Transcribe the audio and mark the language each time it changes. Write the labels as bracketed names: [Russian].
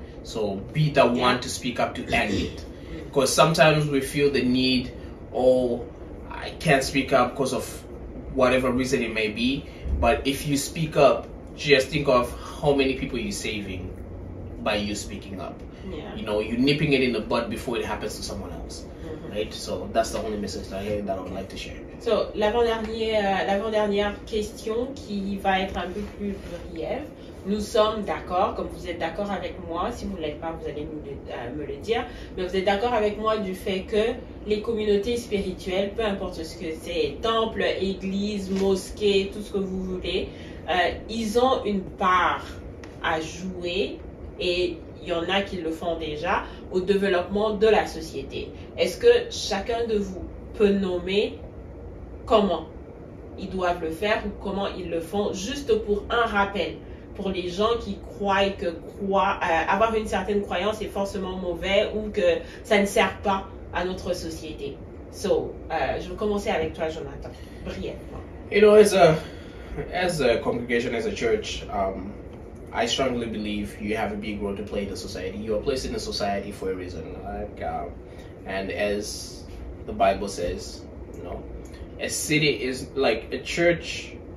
[English] So be the one to speak up, to end it, because sometimes we feel the need, oh, I can't speak up because of whatever reason it may be. But if you speak up, just think of how many people you're saving by you speaking up. Yeah. You know, you're nipping it in the bud before it happens to someone else. Right? So that's the only message that I would like to share. [French] So, l'avant-dernière question qui va être un peu plus brève. Nous sommes d'accord, comme vous êtes d'accord avec moi, si vous ne l'êtes pas, vous allez me le dire, mais vous êtes d'accord avec moi du fait que les communautés spirituelles, peu importe ce que c'est, temple, église, mosquée, tout ce que vous voulez, ils ont une part à jouer, et il y en a qui le font déjà, au développement de la société. Est-ce que chacun de vous peut nommer comment ils doivent le faire ou comment ils le font, juste pour un rappel, pour les gens qui croient que avoir une certaine croyance est forcément mauvais ou que ça ne sert pas à notre société. So, je vais commencer avec toi, Jonathan, brièvement. [English] You know, as a congregation, as a church, I strongly believe you have a big role to play in the society. You are placed in the society for a reason, and as the Bible says, you know, a city is like a church.